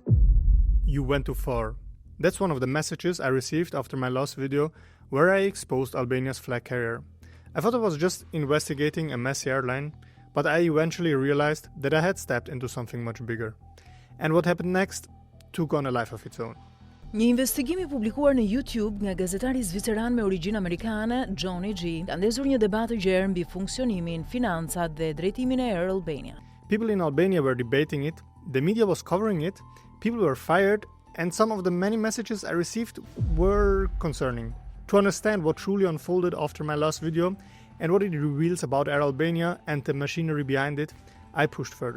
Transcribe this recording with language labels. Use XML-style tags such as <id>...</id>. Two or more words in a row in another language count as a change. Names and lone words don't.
<en>You went too far. That's one of the messages I received after my last video where I exposed Albania's flag carrier. I thought I was just investigating a messy airline, but I eventually realized that I had stepped into something much bigger. And what happened next took on a life of its own.</en> <sq>Një investigim I publikuar në YouTube nga gazetari zviceran me origjinë amerikane, johnnyg, ka ndezur një debat të gjerë mbi funksionimin, financat dhe drejtimin e Air Albania.</sq> <en>People in Albania were debating it, the media was covering it, people were fired, and some of the many messages I received were concerning. To understand what truly unfolded after my last video and what it reveals about Air Albania and the machinery behind it, I pushed further.</en>